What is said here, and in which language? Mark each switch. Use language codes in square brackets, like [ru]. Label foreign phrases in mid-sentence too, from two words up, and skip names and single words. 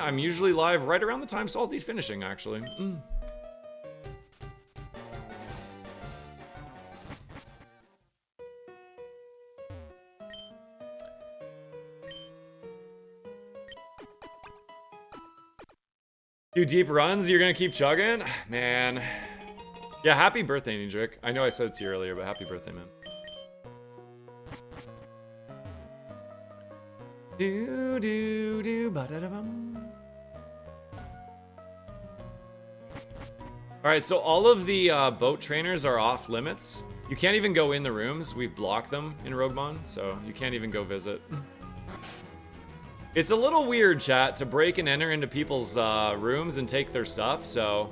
[en] I'm usually live right around the time Salty's finishing, actually. Do deep runs, you're gonna keep chugging? Man. Yeah, happy birthday, Nidrik. I know I said it to you earlier, but happy birthday, man. Do do do ba da da bum. Alright, so all of the boat trainers are off limits. You can't even go in the rooms. We've blocked them in ROGUEMON, so you can't even go visit. It's a little weird, chat, to break and enter into people's rooms and take their stuff, so...